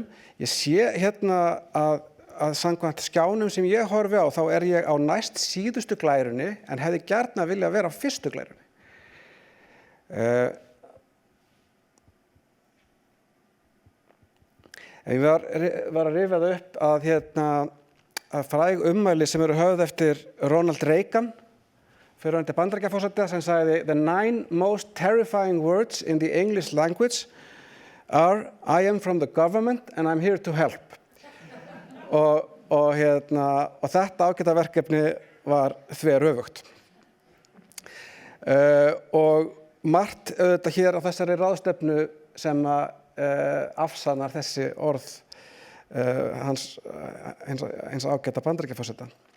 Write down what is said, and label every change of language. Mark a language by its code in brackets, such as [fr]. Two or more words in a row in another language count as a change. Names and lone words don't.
[is] Ég sé að samkvæmt skjánum sem ég horfi á þá er ég á næst síðustu glærunni en hefði gjarnan viljað vera á fyrstu glærunni. Ég var að rifja það upp að fræg ummæli sem eru höfð eftir Ronald Reagan, fyrrverandi Bandaríkjaforseta, sem sagði [en] "The 9 most terrifying words in the English language are I am from the government and I'm here to help." [is] Og þetta ágæta verkefni var þveröfugt. Og margt auðvitað hér á þessari ráðstefnu sem afsannar þessi orð hins ágæta Bandaríkjaforseta.